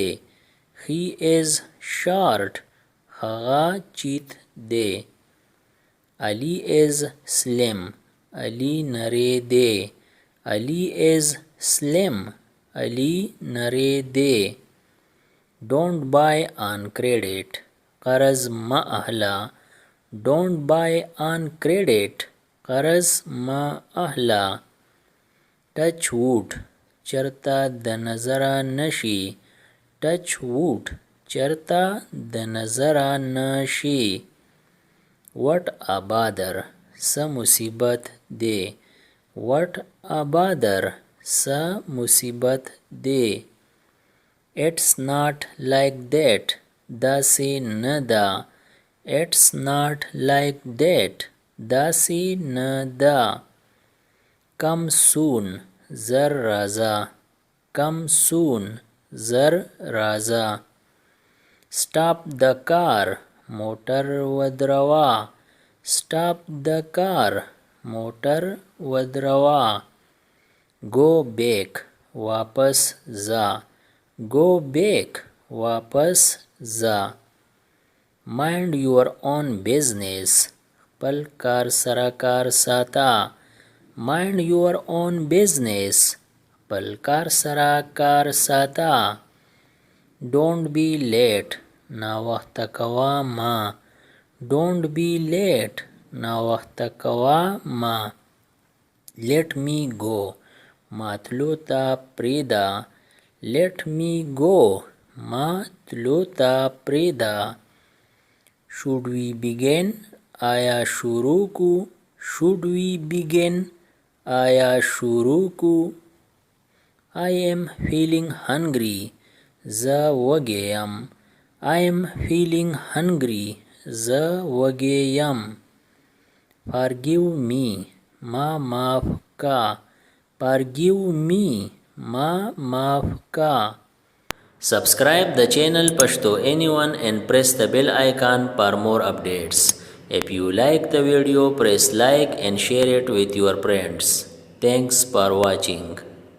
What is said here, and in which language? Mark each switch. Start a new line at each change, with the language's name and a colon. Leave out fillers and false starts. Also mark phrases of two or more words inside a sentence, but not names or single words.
English: He is short.
Pashto: هغه چیت دی.
English: Ali is slim. Ali
Pashto: نری دی.
English: Ali is slim. Ali
Pashto: نری دی.
English: Don't buy on credit.
Pashto: قرض مه اخله.
English: Don't buy on credit.
Pashto: قرض مه اخله.
English: Touch wood.
Pashto: چرته د نظره نشي.
English: Touch wood.
Pashto: چرته د نظره نشي.
English: What a bother.
Pashto: څه مصیبت دی.
English: What a bother.
Pashto: څه مصیبت دی.
English: It's not like that.
Pashto: داسې نه ده.
English: It's not like that.
Pashto: داسې نه ده.
English: Come soon.
Pashto: زر راځه.
English: Come soon.
Pashto: زر راځه.
English: Stop the car.
Pashto: موټر ودروه.
English: Stop the car.
Pashto: موټر ودروه.
English: Go back.
Pashto: واپس ځه.
English: Go back.
Pashto: واپس ځه.
English: Mind your own business.
Pashto: خپل کار سره کار ساته.
English: Mind your own business.
Pashto: خپل کار سره کار ساته.
English: Don't be late.
Pashto: ناوخته کوه ما.
English: Don't be late.
Pashto: ناوخته کوه ما.
English: Let me go.
Pashto: ما تلو ته پرېږده.
English: Let me go.
Pashto: ما تلو ته پرېږده.
English: Should we begin?
Pashto: آیا شروع کو.
English: Should we begin?
Pashto: آیا شروع کو.
English: I am feeling hungry.
Pashto: زه وږی یم.
English: I am feeling hungry.
Pashto: زه وږی یم.
English: Forgive me.
Pashto: ما معاف کا.
English: Forgive me.
Pashto: ما معاف کا.
English: Subscribe the channel Pashto Anyone and press the bell icon for more updates. If you like the video, press like and share it with your friends. Thanks for watching.